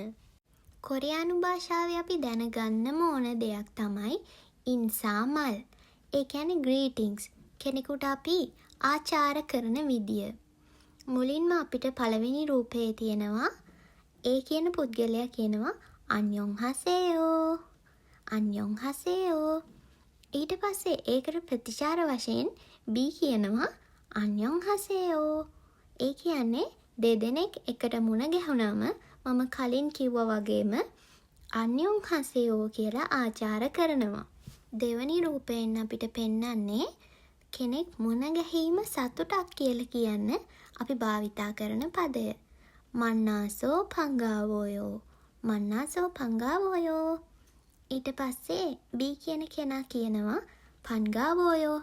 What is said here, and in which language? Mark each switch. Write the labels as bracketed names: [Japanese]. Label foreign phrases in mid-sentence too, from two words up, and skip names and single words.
[Sinhala] කොරියානු භාෂාවේ අපි දැනගන්නම ඕන දෙයක් තමයි ඉන්සාමල්. ඒ කියන්නේ greetings. කෙනෙකුට අපි ආචාර කරන විදිය. මුලින්ම අපිට පළවෙනි රූපයේ තියෙනවා ඒ කියන පුද්ගලයා කියනවා [Korean] 안녕 하세요. 안녕 하세요. [Sinhala] ඊට පස්සේ ඒකට ප්‍රතිචාර වශයෙන් B කියනවා [Korean] 안녕 하세요. [Sinhala] ඒ කියන්නේ දෙදෙනෙක් එකට මුණ ගැහුනම මම කලින් කිව්වා වගේම [Korean] 안녕 하세요 [Sinhala] කියලා ආචාර කරනවා. දෙවැනි රූපයෙන් අපිට පෙන්වන්නේ කෙනෙක් මුණ ගැහිම සතුටක් කියලා කියන්න අපි භාවිතා කරන පදය. [Korean] 만나서 반가워요. 만나서 반가워요. [Sinhala] ඊට පස්සේ B කියන කෙනා කියනවා පන්ගාවෝයෝ.